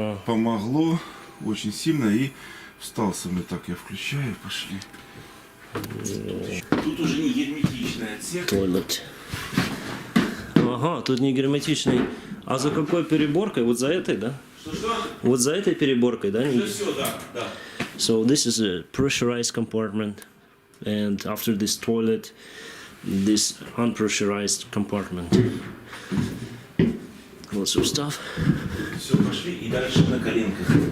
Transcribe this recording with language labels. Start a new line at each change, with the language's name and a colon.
Russian: Помогло очень сильно, и встал самолет. Так, я включаю, пошли. Тут уже не герметичный отсек. Туалет. Ага, тут не герметичный. А за какой переборкой? Вот за этой, да? Что-что? Вот за этой переборкой, да? Это все, да, да.
English: So this is a pressurized compartment, and after this toilet, this unpressurized compartment. Lots of stuff.
Russian: Все, пошли и дальше на коленках.